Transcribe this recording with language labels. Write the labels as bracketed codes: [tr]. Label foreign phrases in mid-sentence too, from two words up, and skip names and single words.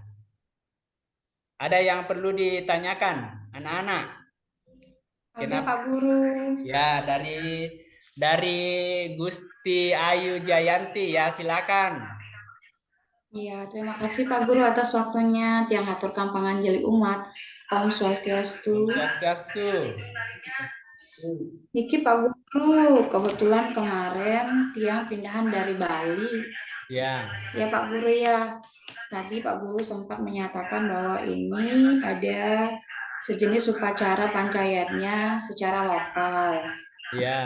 [id] Ada yang perlu ditanyakan, anak-anak? Oke, Pak Guru. Ya, dari Gusti Ayu Jayanti, ya, silakan. Ya, terima kasih Pak Guru atas waktunya. [ban] Tiang haturkan panganjali umat. [id] Om Swastiastu. Swastiastu. Niki Pak Guru, kebetulan kemarin tiang pindahan dari Bali. Ya. Ya Pak Guru, ya. Tadi Pak Guru sempat menyatakan bahwa ini ada sejenis upacara pancayatnya secara lokal. Ya.